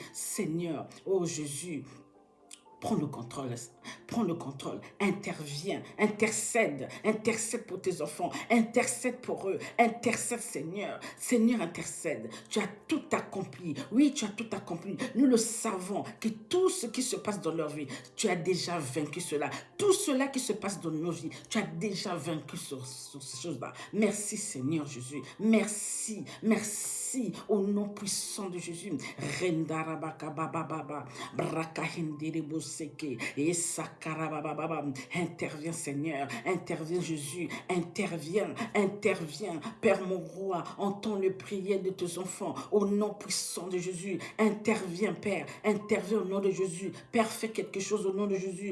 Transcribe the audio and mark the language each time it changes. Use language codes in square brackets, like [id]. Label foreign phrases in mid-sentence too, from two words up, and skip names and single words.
[fr] Seigneur, oh Jésus, prends le contrôle, interviens, intercède pour tes enfants, intercède pour eux, intercède Seigneur, intercède, tu as tout accompli, oui tu as tout accompli, nous le savons que tout ce qui se passe dans leur vie, tu as déjà vaincu cela, tout cela qui se passe dans nos vies, tu as déjà vaincu sur ces choses-là. Merci Seigneur Jésus, merci au nom puissant de Jésus. Rendarabaka bababa, brakahenderebo seke, Interviens, Seigneur. Interviens, Jésus. Interviens. Interviens. Père mon roi, entends le prière de tes enfants au nom puissant de Jésus. Interviens, Père. Interviens au nom de Jésus. Père, fais quelque chose au nom de Jésus.